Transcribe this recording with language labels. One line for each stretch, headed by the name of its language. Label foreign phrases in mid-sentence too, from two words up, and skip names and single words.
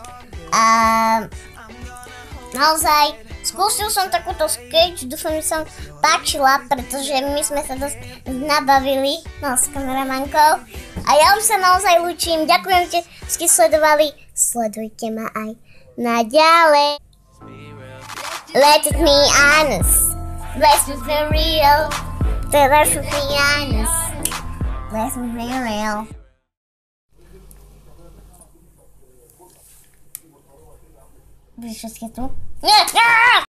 Slovak: A naozaj skúsil som takúto sketch, dúfam, že som páčila, pretože my sme sa dosť nabavili s kameramankou. A ja už sa naozaj lúčim, ďakujem, že ste sledovali, sledujte ma aj naďalej.
English: Let me honest, let's be real, let's be honest, let's be real.
Slovak: Víš, čo ste tu? Nie!